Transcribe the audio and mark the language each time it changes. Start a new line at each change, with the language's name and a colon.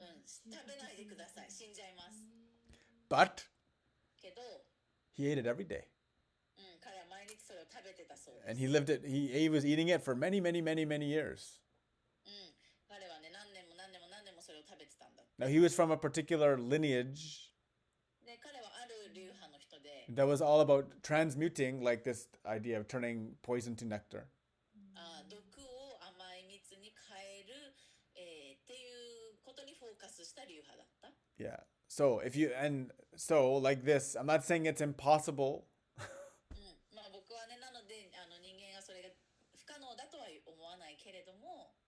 Japanese: 食べないでください。死んじゃいます。
English: But
Japanese: けど、
English: he ate it every day.
Japanese: 彼は毎日それを食べてたそうです。
English: And he lived it. He was eating it for many, many, many, many years.
Japanese: 彼はね、何年も何年も何年もそれを食べてたんだ。
English: Now he was from a particular lineage
Japanese: で、彼はある流派の人で、
English: that was all about transmuting, like this idea of turning poison to nectar.
Japanese: 毒を甘い蜜に変える、っていうことにフォーカスした流派だった。
English: Yeah. So like this, I'm not saying it's impossible.
Japanese: まあ僕はね、なので人間がそれが不可能だとは思わないけれども、